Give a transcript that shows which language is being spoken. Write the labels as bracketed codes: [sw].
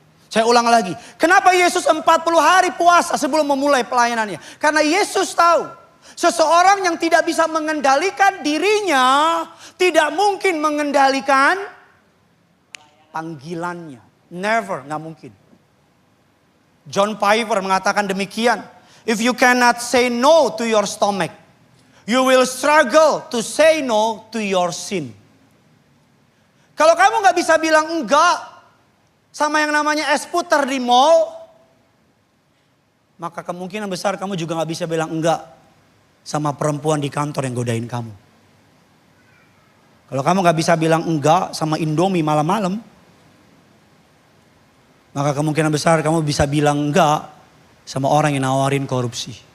[id] Saya ulang lagi, kenapa Yesus 40 hari puasa sebelum memulai pelayanannya? Karena Yesus tahu, seseorang yang tidak bisa mengendalikan dirinya, tidak mungkin mengendalikan panggilannya. Never, gak mungkin. John Piper mengatakan demikian. [en] If you cannot say no to your stomach, you will struggle to say no to your sin. [id] Kalau kamu gak bisa bilang enggak sama yang namanya es puter di mall, maka kemungkinan besar kamu juga gak bisa bilang enggak sama perempuan di kantor yang godain kamu. Kalau kamu gak bisa bilang enggak sama Indomie malam-malam, maka kemungkinan besar kamu bisa bilang enggak sama orang yang nawarin korupsi.